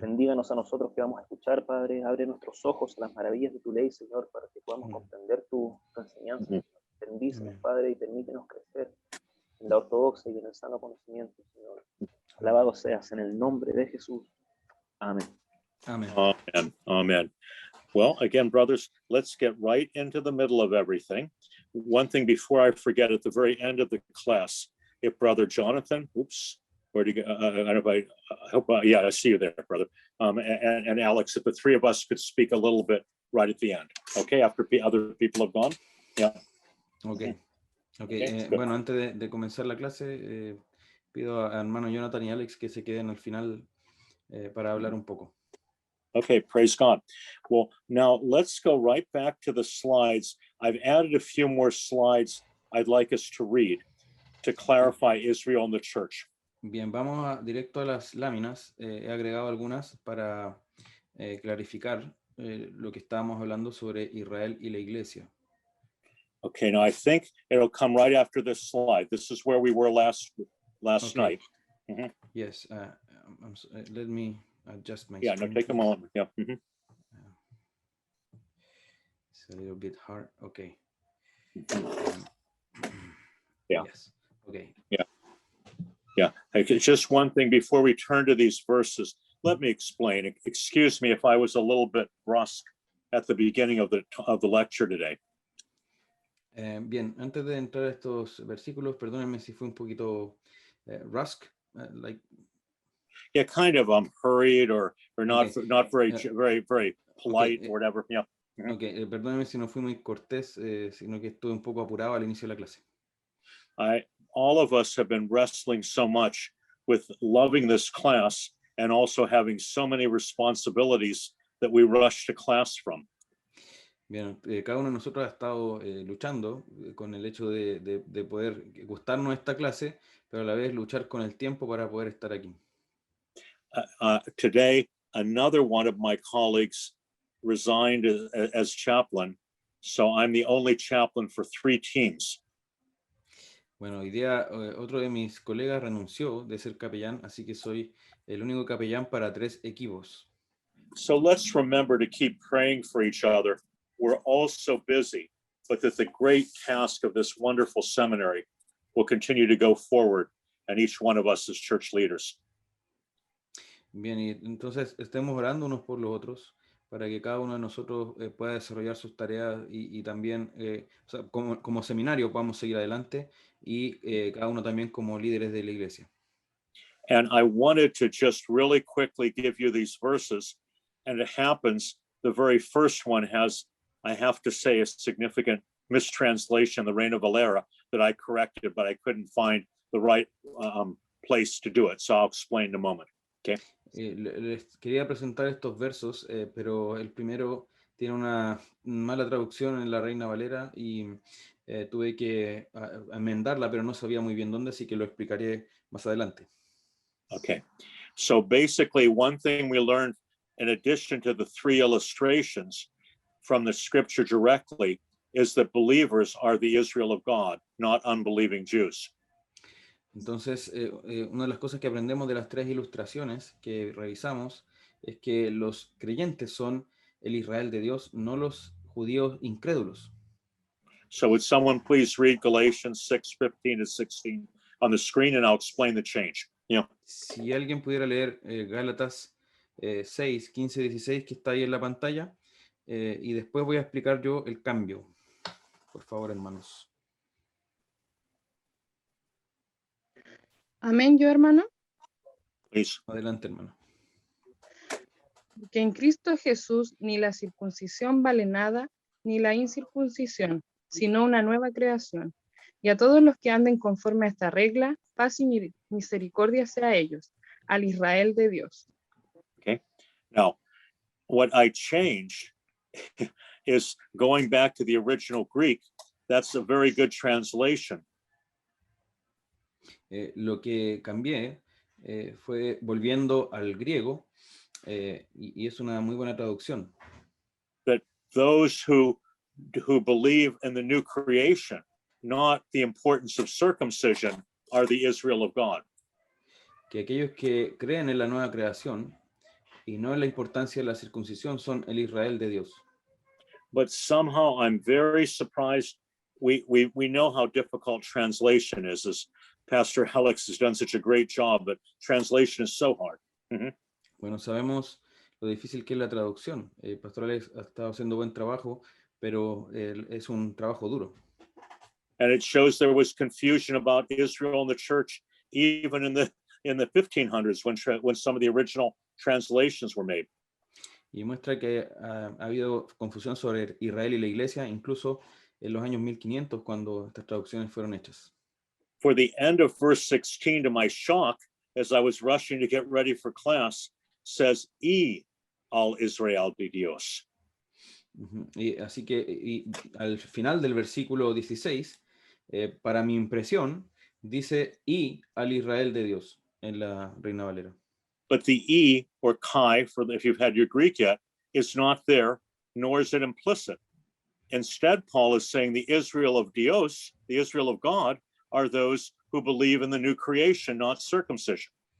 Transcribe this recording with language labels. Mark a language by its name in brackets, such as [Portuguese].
[Spanish] Bendíganos a nosotros que vamos a escuchar, Padre. Abre nuestros ojos a las maravillas de tu ley, Señor, para que podamos comprender tu enseñanza. Bendícenos, Padre, y permítenos crecer en la ortodoxia y en el sano conocimiento, Señor. Alabado seas en el nombre de Jesús. Amén. Amén. Amen. Amen. [English] Well, again, brothers, let's get right into the middle of everything. One thing before I forget, at the very end of the class, if Brother Jonathan, where do you go? I don't know if I hope, yeah, I see you there, brother. And Alex, if the three of us could speak a little bit right at the end, okay, after other people have gone. Yeah. Okay. Okay, [Spanish] Bueno, antes de comenzar la clase, pido a hermano Jonathan y Alex que se queden al final para hablar un poco. [English] Okay, praise God. Well, now let's go right back to the slides. I've added a few more slides I'd like us to read to clarify Israel and the church. [Spanish] Bien, vamos directo a las láminas. He agregado algunas para clarificar lo que estábamos hablando sobre Israel y la iglesia. [English] Okay, now I think it'll come right after this slide. This is where we were last Okay. night. Yes, let me adjust my Yeah, screen. no, take a please. moment. Yeah. It's a little bit hard. Okay. Yeah. Yes. Okay. Yeah. Okay, just one thing before we turn to these verses, let me explain. Excuse me if I was a little bit brusque at the beginning of the lecture today. [Spanish] Bien, antes de entrar a estos versículos, perdónenme si fue un poquito rusk, [English] like. Yeah, kind of hurried or not Okay. not very polite Okay. or whatever. Yeah. [Spanish] Okay, perdónenme si no fui muy cortés, sino que estuve un poco apurado al inicio de la clase. [English] All of us have been wrestling so much with loving this class and also having so many responsibilities that we rush to class from. [Spanish] Bien, cada uno de nosotros ha estado luchando con el hecho de poder gustarnos esta clase, pero a la vez luchar con el tiempo para poder estar aquí. [English] Today, another one of my colleagues resigned as chaplain, so I'm the only chaplain for 3 teams. [Spanish] Bueno, hoy día otro de mis colegas renunció de ser capellán, así que soy el único capellán para 3 equipos. [English] So let's remember to keep praying for each other. We're all so busy, but that the great task of this wonderful seminary will continue to go forward, and each one of us as church leaders. [Spanish] Bien, y entonces estemos orando unos por los otros para que cada uno de nosotros pueda desarrollar sus tareas y también, o sea, como seminario podamos seguir adelante y cada uno también como líderes de la iglesia. [English] And I wanted to just really quickly give you these verses, and it happens, the very first one has, I have to say, a significant mistranslation, the Reina Valera, that I corrected, but I couldn't find the right place to do it. So I'll explain in a moment. Okay. [Spanish] Les quería presentar estos versos, pero el primero tiene una mala traducción en la Reina Valera y tuve que enmendarla, pero no sabía muy bien dónde, así que lo explicaré más adelante. [English] Okay. So basically, one thing we learned, in addition to the 3 illustrations from the scripture directly, is that believers are the Israel of God, not unbelieving Jews. [Spanish] Entonces, una de las cosas que aprendemos de las 3 ilustraciones que revisamos es que los creyentes son el Israel de Dios, no los judíos incrédulos. [English] So would someone please read Galatians 6:15 to 16 on the screen, and I'll explain the change. Yeah. [Spanish] Si alguien pudiera leer Gálatas 6, 15, 16, que está ahí en la pantalla, y después voy a explicar yo el cambio. Por favor, hermanos. Amén, yo hermano. [English] Please. [Spanish] Adelante, hermano. Que en Cristo Jesús ni la circuncisión vale nada, ni la incircuncisión, sino una nueva creación. Y a todos los que anden conforme a esta regla, paz y misericordia sea a ellos, al Israel de Dios. [English] Okay. Now, what I changed is going back to the original Greek. That's a very good translation. [Spanish] Lo que cambié fue volviendo al griego y es una muy buena traducción. [English] That those who believe in the new creation, not the importance of circumcision, are the Israel of God. [Spanish] Que aquellos que creen en la nueva creación y no en la importancia de la circuncisión son el Israel de Dios. [English] But somehow I'm very surprised. We know how difficult translation is, as Pastor Helix has done such a great job, but translation is so hard. [Spanish] Bueno, sabemos lo difícil que es la traducción. Pastor Alex ha estado haciendo buen trabajo, pero es un trabajo duro. [English] And it shows there was confusion about Israel and the church, even in the 1500s when some of the original translations were made. [Spanish] Y muestra que ha habido confusión sobre Israel y la iglesia, incluso en los años 1500, cuando estas traducciones fueron hechas. [English] For the end of verse 16, to my shock, as I was rushing to get ready for class, says, [Spanish] "Y al Israel de Dios." Y así que al final del versículo 16, para mi impresión, dice "y al Israel de Dios" en la Reina Valera. [English] But the E, or chi, if you've had your Greek yet, is not there, nor is it implicit. Instead, Paul is saying the Israel of Dios, the Israel of God, are those who believe in the new creation, not circumcision.